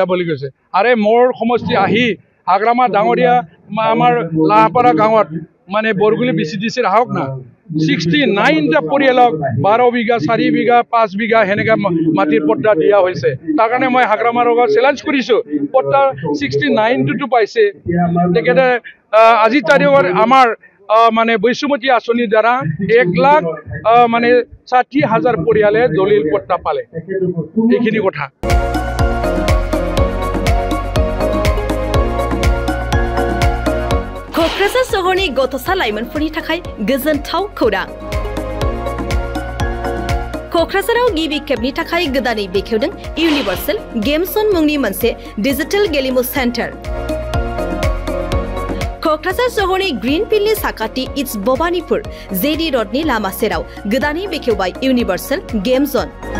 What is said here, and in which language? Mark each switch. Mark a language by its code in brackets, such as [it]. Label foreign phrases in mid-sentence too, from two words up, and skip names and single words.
[as] বুলি কৈছে আৰে মোৰ সমষ্টি আহি হাগ্ৰামা ডাঙৰীয়া আমাৰ লাহপাৰা গাঁৱত মানে বৰগুলি BCDC আহক না 69টা পৰিয়ালক 12 বিঘা 4 বিঘা 5 বিঘা হেনেকা মাটিৰ পট্টা দিয়া হৈছে তাৰ কাৰণে মই হাগ্ৰামাৰ লগত চেলেঞ্জ কৰিছো পট্টা 69টো পাইছে তেখেতে আজি তাৰিখত আমাৰ মানে বৈষম্যতি আঁচনিৰ দ্বাৰা 1 লাখ মানে 60,000 পৰিয়ালে দলিল পট্টা পালে এইখিনি কথা [brx] क'क्राझार सहरनि गथ'सा लाइमोनफोरनि थाखाय गोजोनथाव खौरां क'क्राझाराव गिबि खेबनि थाखाय गोदानै बेखेवदों इउनिभार्सेल गेम जन मुंनि मोनसे डिजिटेल गेलेमु सेन्टार क'क्राझार सहरनि ग्रीन फिल्डनि साखाथि इट्स भबानिपुर जेडी रडनि लामा सेराव गोदानै बेखेवबाय इउनिभार्सेल गेम जन